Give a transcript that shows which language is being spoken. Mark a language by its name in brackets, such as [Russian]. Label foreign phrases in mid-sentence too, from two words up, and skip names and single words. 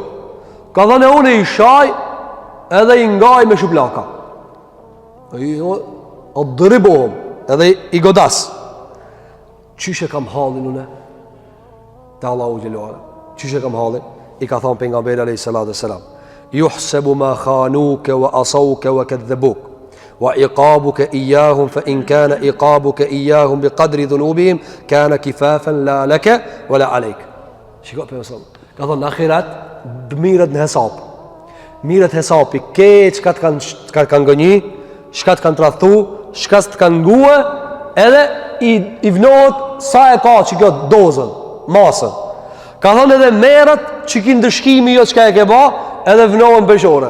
[Albanian] Ka thonë e unë i shaj edhe i ngaj me shuplaka. O dëribohëm edhe i godas. Qyshe kam halin une? Te Allahu Gjelluala. Qyshe kam halin? I ka thonë pejgamberi [Arabic] عليه الصلاة والسلام, يحسب ما خانوك وعصوك وكذبوك وعقابك إياهم فإن كان عقابك إياهم بقدر ذنوبهم كان كفافا لا لك ولا عليك. [Albanian] Shiko për mësëm. Ka thonë në akhirat mirët në hesap. Mirët hesapi ke çka të kanë gënjë, çka të kanë tradhtu, çka të kanë ngue, edhe i vnohet sa e ka që kjo dozën, masën. Ka thonë edhe merët që ki ndëshkimi jo qka e ke ba, edhe vnohen beshore.